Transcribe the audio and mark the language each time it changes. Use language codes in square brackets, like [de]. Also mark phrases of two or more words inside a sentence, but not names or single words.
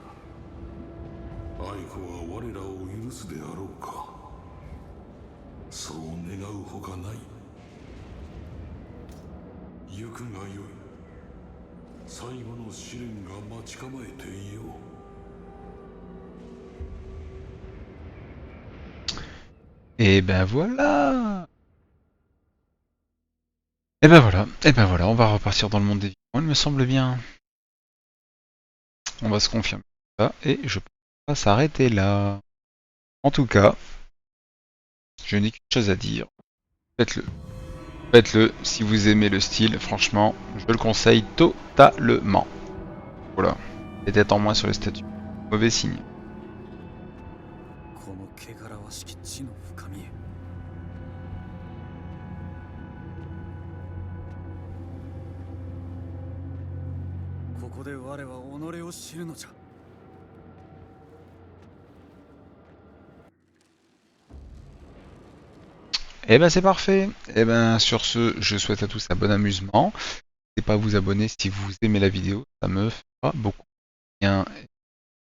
[ja] 愛子は我らを許すであろうか。そう願うほかない。行くがよい。最後の試練が待ち構えていよう。 [fr] Et ben voilà. Et ben voilà, et ben voilà, on va repartir dans le monde des vivants, il me semble bien. On va se confirmer ça, et je pense pas s'arrêter là. En tout cas, je n'ai qu'une chose à dire. Faites-le. Faites-le si vous aimez le style, franchement, je le conseille totalement. Voilà. Des têtes en moins sur le statut. Mauvais signe. [ja] この汚らわしき地の深みへ。ここで我は己を知るのじゃ。 [fr] Et ben c'est parfait. Et ben sur ce, je souhaite à tous un bon amusement. N'hésitez pas à vous abonner si vous aimez la vidéo, ça me fera beaucoup bien.